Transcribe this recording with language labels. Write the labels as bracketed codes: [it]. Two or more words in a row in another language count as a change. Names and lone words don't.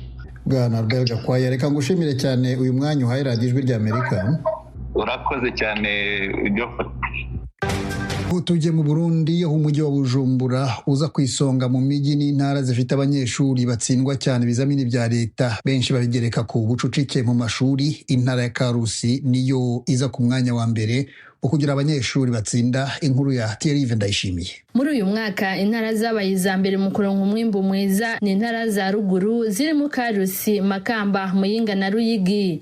[rw] Bwana Albert Gakwaya, reka ngushimire cyane uyu mwanya uhaye radiyo Ijwi ry'Amerika. Urakoze cyane. Tujye mu Burundi, aho umujyi wa Bujumbura uza ku isonga mu mijyi n'intara zifite abanyeshuri batsindwa cyane ibizamini bya leta. Benshi babigereka ku bucucike mu mashuri. [rn] Intara ya Karusi niyo iza ku mwanya wa mbere ukugira abanyeshuri batsinda. Inkuru ya Thierry Ndayishimiye. Muri uyu mwaka intara zabaye iza mbere mu kuronka umwimbu mwiza ni intara za ruguru zirimo Karusi, Makamba, Muyinga na Ruyigi.